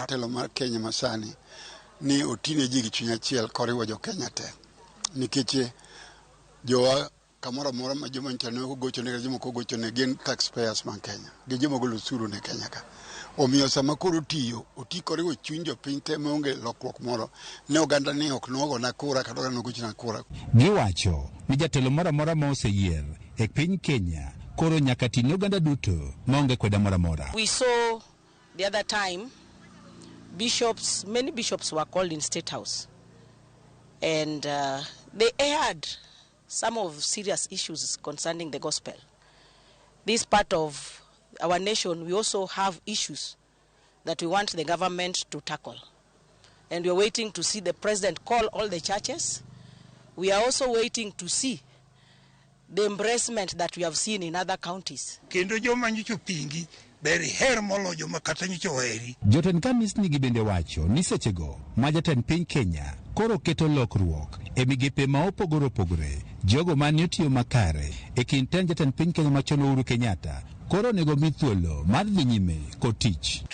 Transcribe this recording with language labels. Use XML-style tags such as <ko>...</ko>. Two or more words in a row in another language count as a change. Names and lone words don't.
<luo>Telo mar Kenya masani ni otine ji gi chuny achiel koriwo Jokenya te nikech jowa kamoro amora ma joma ntane ogochone ga joma ogochone gin taxpayers man Kenya gi joma golo osuru ne Kenya ka. Omiyo sama koro oti koriwo chuny jopiny te maonge lokruok moro ne oganda ni ok nogo na kura kata oganda nogochona kura. Giwacho ni jatelo moro amora ma oseyier e piny Kenya koro nyaka ting' oganda duto maonge kweda moro amora.</luo> <en>We saw the other time many bishops were called in State House and they aired some of serious issues concerning the gospel. This part of our nation, we also have issues that we want the government to tackle. And we're waiting to see the president call all the churches. We are also waiting to see the embracement that we have seen in other counties.</en> <luo>Kendo joma nyicho pingi beri her molo joma kata nyicho weri. Jotend kanisni gi bende wacho ni sechego ma jatend piny Kenya koro keto lokruok e migepe ma opogore opogore jogo mane otiyo makare e kind jatend piny Kenya machon Uhuru Kenyatta koro nego mi thuolo mar dhi nyime kod tich.</luo>